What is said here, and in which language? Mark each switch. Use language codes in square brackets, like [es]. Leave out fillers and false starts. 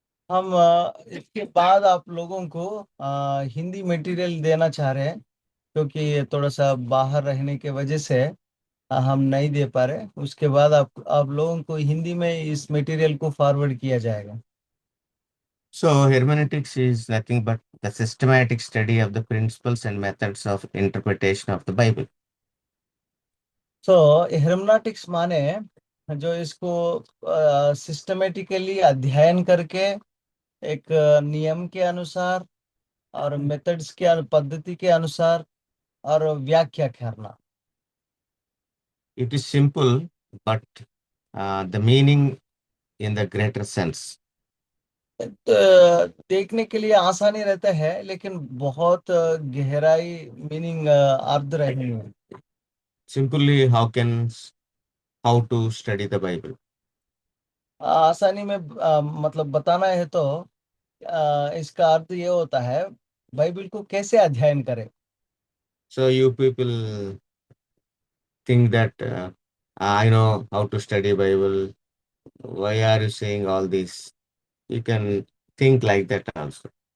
[hi] हम इसके बाद आप लोगों को हिंदी मटेरियल देना चाह रहे हैं, क्योंकि थोड़ा सा बाहर रहने के वजह से हम नहीं दे पा रहे। उसके बाद आप लोगों को हिंदी में इस मटेरियल को फॉरवर्ड किया जाएगा। [en] So, hermeneutics is nothing but the systematic study of the principles and methods of interpretation of the Bible. [hi] तो हेर्मेनेटिक्स माने जो इसको सिस्टमेटिकली अध्ययन करके एक नियम के अनुसार और मेथड्स के पद्धति के अनुसार और व्याख्या करना। [en] It is simple, but the meaning in the greater sense. [hi] तो देखने के लिए आसानी रहता है, लेकिन बहुत गहराई मीनिंग अर्थ रहनी है। [en] Simply, how to study the Bible. [hi] आसानी में मतलब बताना है तो इसका अर्थ ये होता है, बाइबल को कैसे अध्ययन करें। [en] So you people think that I know how to study Bible. Why are you saying all this? You can think like that also.